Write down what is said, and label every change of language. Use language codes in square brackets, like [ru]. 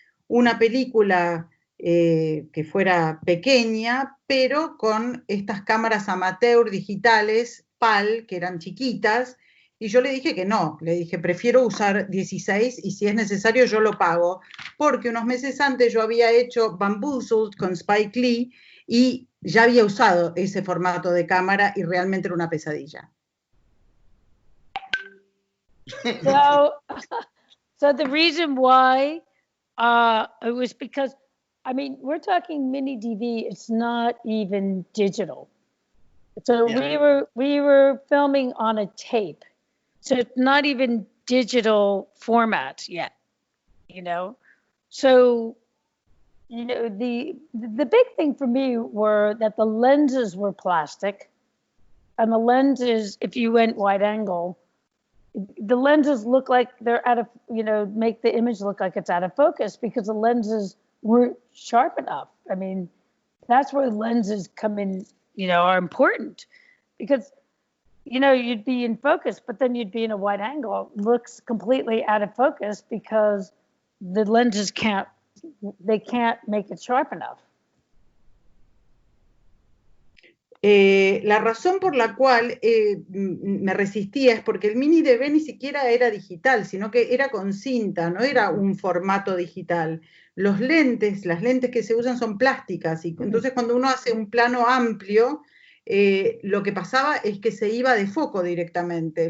[es] una película que fuera pequeña, pero con estas cámaras amateur digitales, PAL, que eran chiquitas, y yo le dije que no, le dije prefiero usar 16 y si es necesario yo lo pago, porque unos meses antes yo había hecho Bamboozled con Spike Lee y ya había usado ese formato de cámara y realmente era una pesadilla. [en] So the reason why it was because, I mean, we're talking mini DV, it's not even digital. So yeah. we were filming on a tape. So it's not even digital format yet, you know? So, you know, the big thing for me were that the lenses were plastic, and the lenses, if you went wide angle, the lenses look like they're out of, you know, make the image look like it's out of focus because the lenses weren't sharp enough. I mean, that's where lenses come in, you know, are important because, you know, you'd be in focus, but then you'd be in a wide angle. It looks completely out of focus because the lenses can't make it sharp enough. [es] La razón por la cual me resistía es porque el mini DV ni siquiera era digital, sino que era con cinta, no era un formato digital. Las lentes que se usan son plásticas y entonces cuando uno hace un plano amplio, lo que pasaba es que se iba de foco directamente.